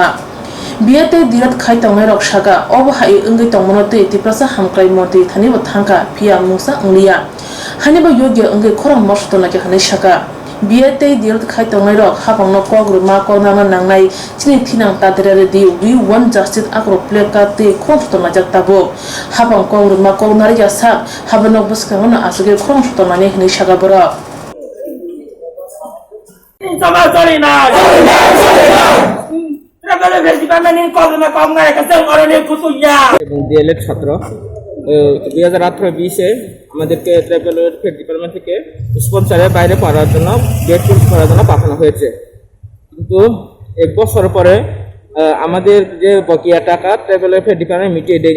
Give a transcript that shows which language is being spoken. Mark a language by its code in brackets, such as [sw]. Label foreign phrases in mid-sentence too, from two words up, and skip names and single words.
[trp] biate dirat khai tongnai rok saga obo hai angi tongmano te tiprasa hamkrai monti thani bo thangka phia musa anglia hani bo yogya angi khorang mostona ke hanai saga biate dirat khai tongnai rok hapang no kogruma kognama nangnai chini thinang tadere di [en] we want justice [trp] akro pleka te khorstona jak tabo hapang kogruma kognar ya sak habano buskangona asage khorstona ne hanai saga bora [bn] এবং ডিএলএড ছাত্র 2018-20-এ আমাদেরকে [en] tribal welfare department [bn] থেকে স্পন্সরের বাইরে পড়ার জন্য [en] gate course [bn] করার জন্য পাঠানো হয়েছে, কিন্তু 1 বছর পরে আমাদের যে বকেয়া টাকা [en] travel welfare department [bn] মিটিয়ে দেয়নি।